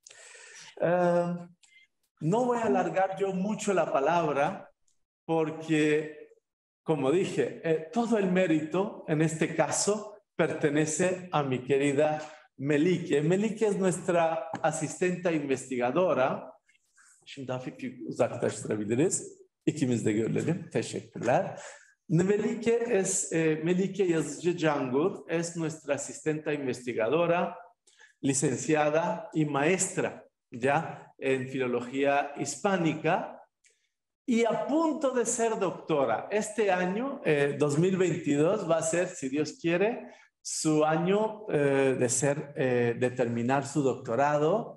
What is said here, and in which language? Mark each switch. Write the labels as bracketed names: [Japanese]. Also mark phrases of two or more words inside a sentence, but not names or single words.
[Spanish] No voy a alargar yo mucho la palabra porque, como dije, todo el mérito en este caso pertenece a mi querida Melike. Melike es nuestra asistente investigadora. [Turkish] Şimdi hafif uzaklaştırabiliriz. İkimiz de görelim. Teşekkürler. [Spanish] Melike Yazıcı Cangur es nuestra asistente investigadora, licenciada y maestra ya en filología hispánica y a punto de ser doctora. Este año, 2022, va a ser, si Dios quiere, su año de terminar su doctorado.